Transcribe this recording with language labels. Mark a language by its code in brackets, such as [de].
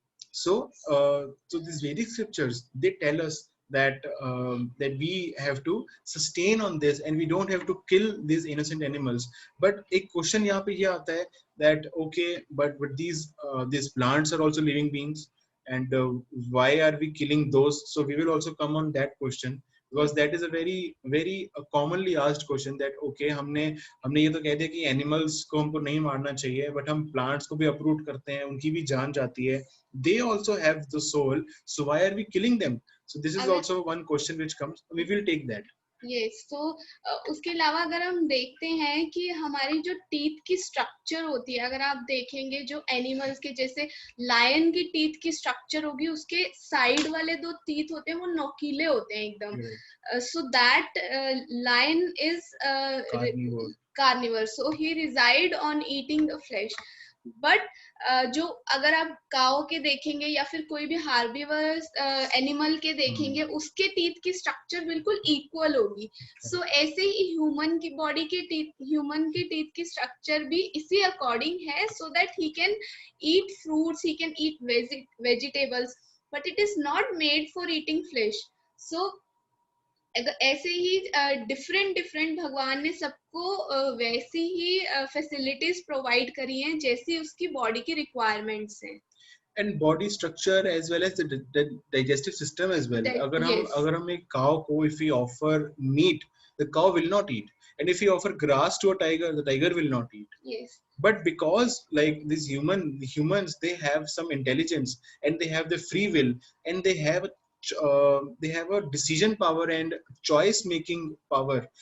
[en] So these Vedic scriptures, they tell us that that we have to sustain on this, and we don't have to kill these innocent animals. But [hi] एक question यहाँ पे ये आता है [en] that okay, but these plants are also living beings, and why are we killing those? So we will also come on that question, because that is a very commonly asked question, that okay, [hi] हमने ये तो कह दिया कि animals को हमको नहीं मारना चाहिए, बट हम प्लांट्स को भी अप्रूव करते हैं, उनकी भी जान जाती है. [en] They also have the soul, so why are we killing them? So this is also one question which comes. We will take that. [hi] Yes, so उसके अलावा अगर हम देखते हैं कि हमारी जो टीथ की स्ट्रक्चर होती है, अगर आप देखेंगे जो एनिमल्स के, जैसे लायन की टीथ की स्ट्रक्चर होगी, उसके साइड वाले 2 टीथ होते हैं वो नोकीले होते हैं एकदम. [en] So that lion is carnivore, so he reside on eating the flesh. [hi] But जो अगर आप काओ के देखेंगे या फिर कोई भी हार्बिवर्स एनिमल के देखेंगे, उसके टीथ की स्ट्रक्चर बिल्कुल इक्वल होगी. सो ऐसे ही ह्यूमन की बॉडी के टीथ की स्ट्रक्चर भी इसी अकॉर्डिंग है, [en] So that he can eat fruits, he can eat vegetables, but it is not made for eating flesh. [hi] सो ऐसे ही डिफरेंट भगवान ने सबको वैसी ही फैसिलिटीज प्रोवाइड करी हैं जैसी उसकी बॉडी की रिक्वायरमेंट्स हैं. [en] And body structure as well as the digestive system as well. [hi] अगर हम एक cow को, [en] if we offer meat, the cow will not eat, and if we offer grass to a tiger, the tiger will not eat. Yes. But because like these humans, they have some intelligence and they have the free will, and they have a decision power and choice making power.